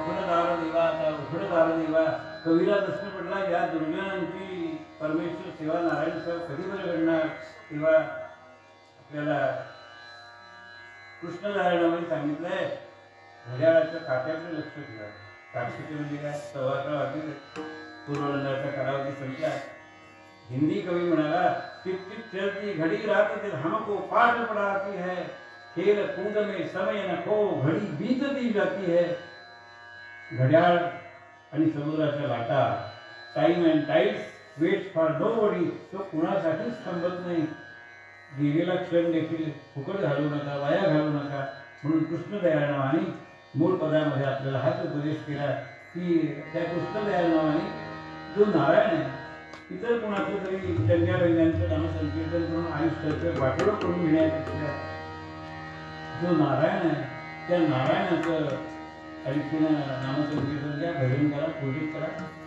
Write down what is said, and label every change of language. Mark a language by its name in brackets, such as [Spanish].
[Marathi] दार देवा आता उघड दार देवा. कवीला प्रश्न पडला, या दुर्जनांची परमेश्वर सेवा नारायण सेवा कधी बरं घडणार. तेव्हा आपल्याला कृष्णनारायणामध्ये सांगितलंय, घड्याळाच्या काट्याकडे लक्ष ठेवा. काट्याचे म्हणजे काय, 11:15 वाजले, पूर्वनंदाचा कालावधी संपला. [Hindi] हिंदी कवी म्हणाला, टिप टिप चलती घड़ी रात दिन हमको पाठ पढ़ाती है, खेल कूद में समय न खो घड़ी बीतती जाती है. [Marathi] घड्याळ आणि समुद्राच्या लाटा, [English] time and tides wait for nobody, [Marathi] तो कुणासाठीच थांबत नाही. गेलेला क्षण देखील फुकट घालू नका, वाया घालू नका. म्हणून कृष्णदयाळ नावाने मूळ पदामध्ये आपल्याला हाच उपदेश केला की त्या कृष्णदयाळ नावाने जो नारायण आहे, इतर कुणाचं तरी चंग्या वैद्यांचं नामसंकीर्तन करून आयुष्याचं वाटोळं करून घेण्यापेक्षा जो नारायण आहे त्या नारायणाचं आणखीनं नामसंकीर्तन द्या, भजन करा, पूजित करा.